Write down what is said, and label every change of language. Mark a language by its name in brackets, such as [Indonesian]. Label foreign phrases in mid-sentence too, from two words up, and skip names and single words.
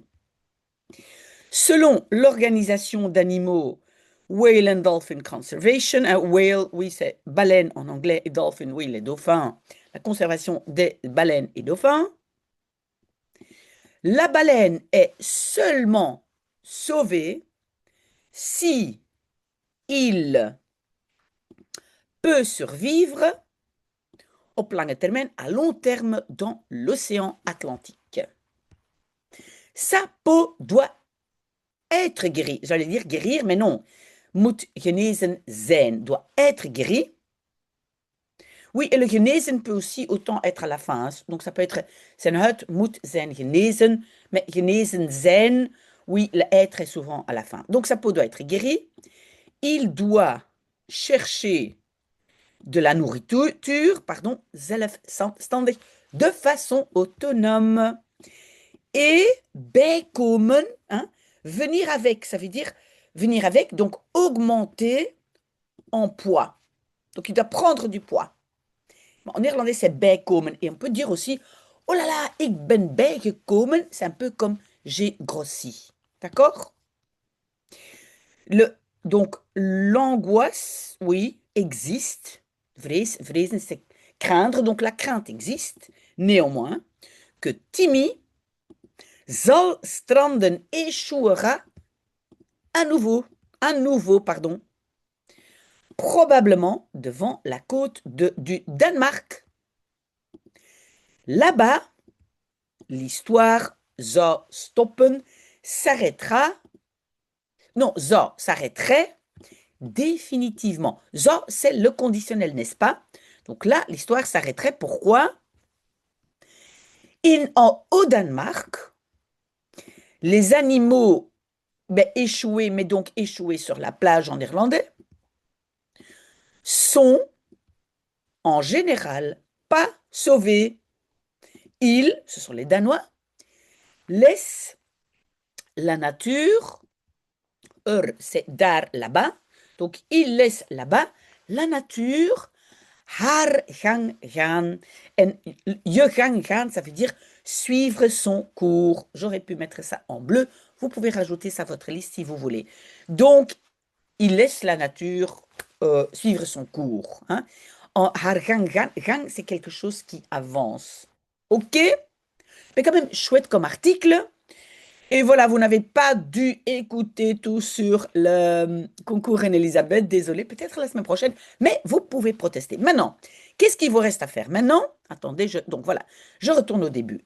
[French] Selon l'organisation d'animaux Whale and Dolphin Conservation, whale, oui, c'est baleine en anglais, et dolphin, oui, les dauphins, la conservation des baleines et dauphins, la baleine est seulement sauvée si il peut survivre [Dutch] op lange termijn, [French] à long terme, dans l'océan Atlantique. Sa peau doit être guérie. J'allais dire guérir, mais non. [Dutch] Moet genezen zijn, [French] doit être guéri. Oui, et le genezen peut aussi autant être à la fin. Hein. Donc ça peut être, [Dutch] zijn huid moet zijn genezen, mais genezen zijn, [French] oui, le être est souvent à la fin. Donc sa peau doit être guérie. Il doit chercher de la nourriture, pardon, zelfstandig, de façon autonome. Et bijkomen, hein, venir avec, ça veut dire venir avec, donc augmenter en poids. Donc il doit prendre du poids. En néerlandais, c'est bijkomen. Et on peut dire aussi, oh là là, [Dutch] ik ben bijgekomen. [French] C'est un peu comme j'ai grossi. D'accord? Donc, l'angoisse, oui, existe. Vrezen, c'est craindre. Donc, la crainte existe. Néanmoins, que Timmy [Dutch] zal stranden [French] échouera à nouveau, pardon, probablement devant la côte du Danemark. Là-bas, l'histoire [Dutch] zou stoppen [French] s'arrêtera. Non, zou s'arrêterait définitivement. Zou, c'est le conditionnel, n'est-ce pas? Donc là, l'histoire s'arrêterait. Pourquoi? Au Danemark, les animaux échoués, mais donc échoués sur la plage en néerlandais, sont en général pas sauvés. Ils, ce sont les Danois, laissent la nature, c'est daar là-bas, donc ils laissent là-bas la nature [Dutch] haar gang gaan. En je gang gaan, [French] ça veut dire suivre son cours. J'aurais pu mettre ça en bleu. Vous pouvez rajouter ça à votre liste si vous voulez. Donc, il laisse la nature suivre son cours. Hein. [Dutch] En haar gang gaan, gang, [French] c'est quelque chose qui avance. OK? Mais quand même, chouette comme article. Et voilà, vous n'avez pas dû écouter tout sur le concours Reine-Elisabeth, désolé, peut-être la semaine prochaine, mais vous pouvez protester. Maintenant, qu'est-ce qu'il vous reste à faire? Maintenant, attendez, donc voilà, je retourne au début.